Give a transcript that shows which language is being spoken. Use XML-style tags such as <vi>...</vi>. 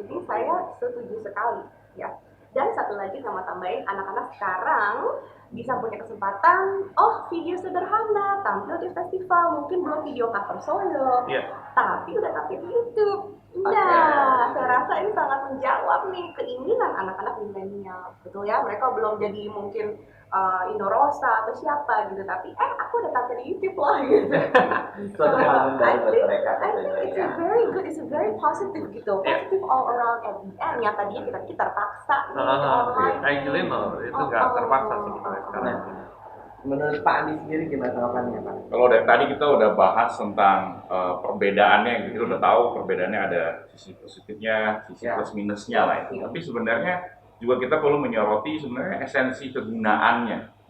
<id>Jadi saya setuju sekali ya. Dan satu lagi sama tambahin, anak-anak sekarang bisa punya kesempatan, video sederhana, tampil di festival, mungkin belum video cover solo, tapi udah tampil di YouTube. Nah, saya rasa ini sangat menjawab nih keinginan anak-anak milenial, betul ya? Mereka belum jadi mungkin Indorosa atau siapa gitu, tapi aku udah tampil di YouTube loh gitu. Suatu hal baru buat mereka.</id> <en>I think it's a very good, it's a very positive</en> <id>gitu,</id> <en>positive all around at the end.</en> <id>Yang tadinya kita terpaksa online.</id> <en>Actually no,</en> <id>itu nggak terpaksa sebenarnya sekarang. Menurut Pak Andi sendiri gimana tanggapannya Pak? Kalau dari tadi kita udah bahas tentang perbedaannya, kita udah tahu perbedaannya ada sisi positifnya, sisi plus minusnya lah ya. Tapi sebenarnya juga kita perlu menyoroti sebenarnya esensi kegunaannya.</id>